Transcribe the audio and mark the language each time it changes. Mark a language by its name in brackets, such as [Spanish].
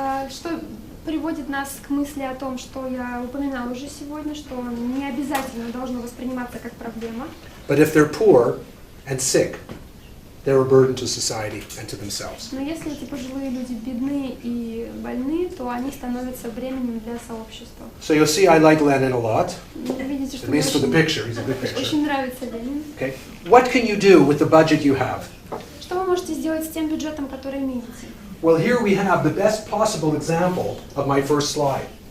[Russian] Что приводит нас к мысли о том, что я упоминала уже сегодня, что не обязательно должно восприниматься как проблема. [English] but if they're poor and sick, they're a burden to society and to themselves. [Russian] Но если эти пожилые люди бедны и больны, то они становятся бременем для сообщества. [English] So you'll see I like Lenin a lot, [Russian] Вы видите, что [English] at [Russian] мне [English] least for the picture, he's a good picture. [Russian] очень нравится Ленин. [English] Okay. What can you do with the budget you have? [Russian] Что вы можете сделать с тем бюджетом, который имеете? [English] Well, here we have the best possible example of my first slide.